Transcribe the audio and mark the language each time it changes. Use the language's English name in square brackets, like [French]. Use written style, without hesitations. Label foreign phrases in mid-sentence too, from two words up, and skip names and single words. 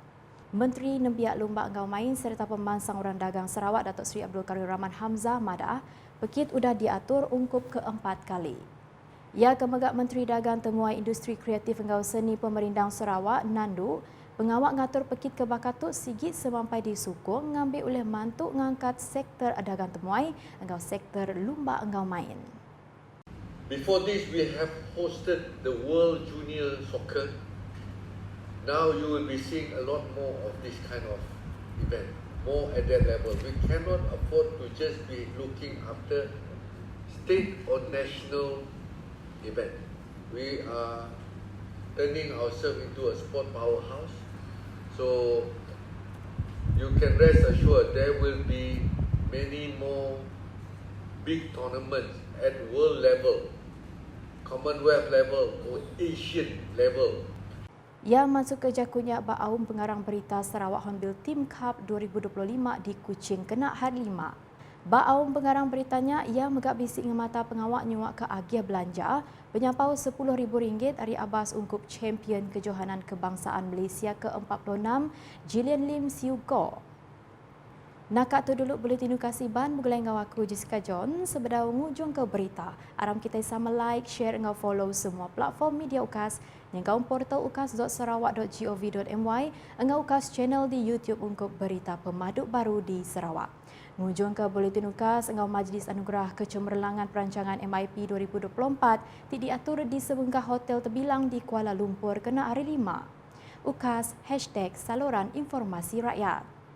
[Iban] Menteri Nembiak Lumba Engau Main serta Pemansang Orang Dagang Sarawak Datuk Seri Abdul Karim Rahman Hamzah Madah pekit udah diatur ungkup keempat kali. Ia kemegak Menteri Dagang Temuai Industri Kreatif Engau Seni Pemerintah Sarawak Nandu pengawak ngatur pekit ke Bakatut sigit semampai di Sukong ngambil oleh mantuk ngangkat sektor dagang temuai engau sektor Lumba Engau Main. [English] Before this, we have hosted the World Junior Soccer. Now you will be seeing a lot more of this kind of event, more at that level. We cannot afford to just be looking after state or national event. We are turning ourselves into a sport powerhouse. So you can rest assured there will be many more big tournaments at world level, Commonwealth level or Asian level. [Iban] Ia masuk ke jakunya bak Aum Pengarang Berita Sarawak Hornbill Team Cup 2025 di Kuching kena hari 5. Bak Aum Pengarang Beritanya, ia megak bisik ngemata pengawak nyuak ke agiah belanja penyampau RM10,000 dari Abbas ungkup Champion Kejohanan Kebangsaan Malaysia ke-46 Jillian Lim Siu Go. Nakak tu dulu Buletin Kasiban bergulai ngau aku Jessica John sebedau ngujung ke berita. Aram kita sama like, share ngau follow semua platform media UKAS yang kau portal ukas.sarawak.gov.my engau UKAS channel di YouTube untuk berita pemaduk baru di Sarawak. Ngujung ke Buletin UKAS engau Majlis Anugerah Kecemerlangan Perancangan MIP 2024 diatur di sebengkah hotel terbilang di Kuala Lumpur kena hari 5. [Malay] UKAS #Saluran Informasi Rakyat.